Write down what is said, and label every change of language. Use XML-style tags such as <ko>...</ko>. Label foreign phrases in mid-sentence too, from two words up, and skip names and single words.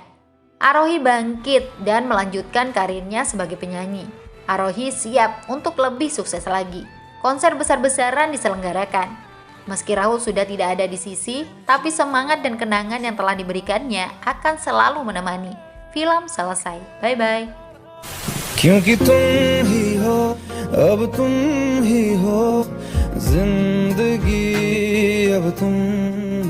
<id>Arohi bangkit dan melanjutkan karirnya sebagai penyanyi. Arohi siap untuk lebih sukses lagi. Konser besar-besaran diselenggarakan. Meski Rahul sudah tidak ada di sisi, tapi semangat dan kenangan yang telah diberikannya akan selalu menemani. Film selesai. Bye-bye.</id> <hi>क्योंकि तुम ही हो, अब तुम ही हो, जिंदगी अब तुम</hi>